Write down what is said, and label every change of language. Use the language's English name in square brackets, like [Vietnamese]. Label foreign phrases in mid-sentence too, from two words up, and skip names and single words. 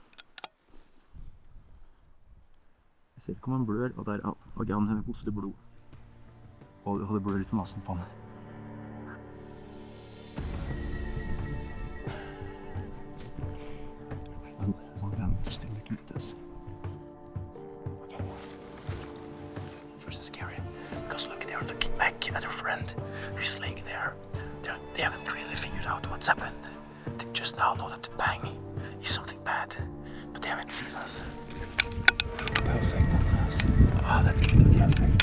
[Norwegian] Jeg ser ikke om han blør, og der, ok, han hoster blod. Og det blør litt på massen på han. Han er stille knytt, altså. [English] First it's scary, because look, they are looking back at their friend who's laying there. They haven't really figured out what's happened. They just now know that the bang is something bad, but they haven't seen us. Perfect, Andreas. Ah, that's good, perfect.